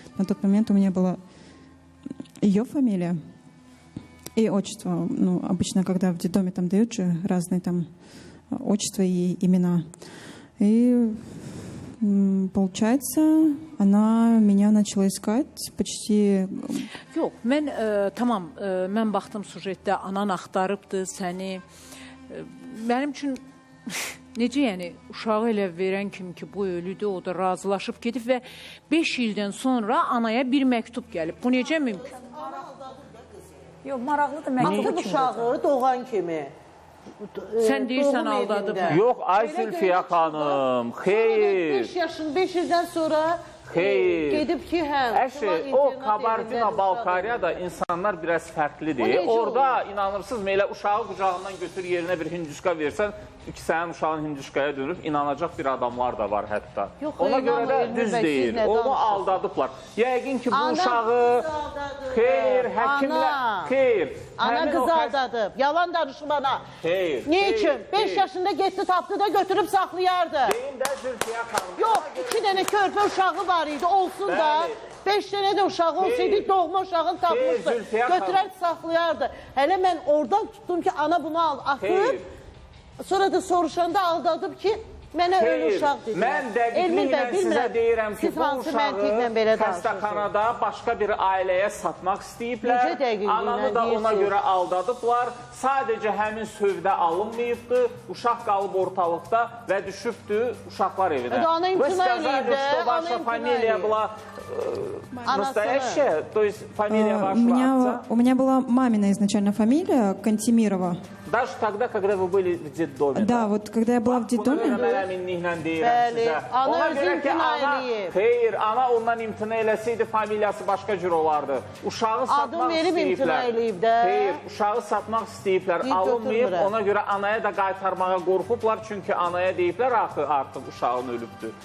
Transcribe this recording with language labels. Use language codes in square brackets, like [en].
[ru] На тот момент у меня была ее фамилия и отчество. Ну, обычно, когда в детдоме там дают же разные там отчества и имена. И получается, она меня начала искать почти... [az] Yox, tamam, mən baxdım sujetdə, anan axtarıbdı səni. Mənim üçün necə yəni uşağı elə verən kimi ki, bu ölüdür, o da razılaşıb gedib və 5 ildən sonra anaya bir məktub gəlib. Bu necə mümkün? Yox, maraqlıdır məktub uşağı doğan kimi. Sən deyirsən aldadı mı? Yox, ay Zülfiyə xanım, xeyr. 5 ildən sonra gedib ki, hə. Əşi, o Kabardino-Balkariya insanlar biraz fərqlidir. Orada inanırsınız, elə uşağı qucağından götür yerinə bir hinduşka versən, ki sənin uşağın hinduşkaya dönüb, inanacaq bir adamlar da var hətta. Ona görə də düz deyil, onu aldadıblar. Yəqin ki, bu uşağı xeyr, həkimlər, xeyr. Ana qızı aldadıb, yalan danışıb ana. Xeyr. Ne üçün? 5 yaşında getdi, tapdı da götürüb saxlayardı. Deyim də Zülfiyə xanım. Yox, 2 dənə körpə uşağı var idi, olsun da. 5 dənə də uşağı olsaydı, doğma uşağını tapmışdı. Götürər saxlayardı. Hələ mən oradan tutdum ki, ana bunu atıb. Sonra da soruşanda aldadıb ki, mənə ölü uşaq dedi. Mən dəqiqliklə sizə deyirəm ki, bu uşağı xəstəxanada başqa bir ailəyə satmaq istəyiblər. Ananı da ona görə aldadıblar. Sadəcə həmin sövdə alınmayıbdır. Uşaq qalıb ortalıqda və düşübdür uşaqlar evinə. Ana imtina eləyib də. [ru] Ваша фамилия была настоящая? То есть фамилия вашего отца? У меня была мамина изначально фамилия, Кантемирова. Даже тогда, когда вы были в детдоме? Да, вот когда я была в детдоме... [az] Bəli, ana özü imtina eləyib. Xeyr, ana ondan imtina eləsəydi familiyası başqa cür olardı. Uşağı satmaq istəyiblər. Xeyr, uşağı satmaq istəyiblər, alınmayıb. Ona görə anaya da qaytarmağa qorxublar. Çünki anaya deyiblər, artıq uşağın ölübdür.